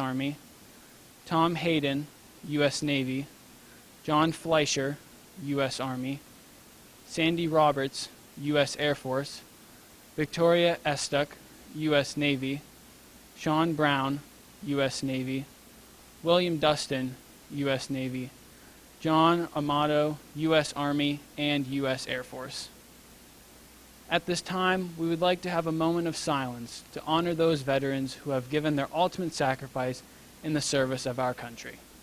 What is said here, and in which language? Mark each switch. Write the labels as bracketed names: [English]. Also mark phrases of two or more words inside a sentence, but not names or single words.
[English] Army, Tom Hayden, U.S. Navy, John Fleischer, U.S. Army, Sandy Roberts, U.S. Air Force, Victoria Estuck, U.S. Navy, Sean Brown, U.S. Navy, William Dustin, U.S. Navy, John Amato, U.S. Army, and U.S. Air Force. At this time, we would like to have a moment of silence to honor those veterans who have given their ultimate sacrifice in the service of our country.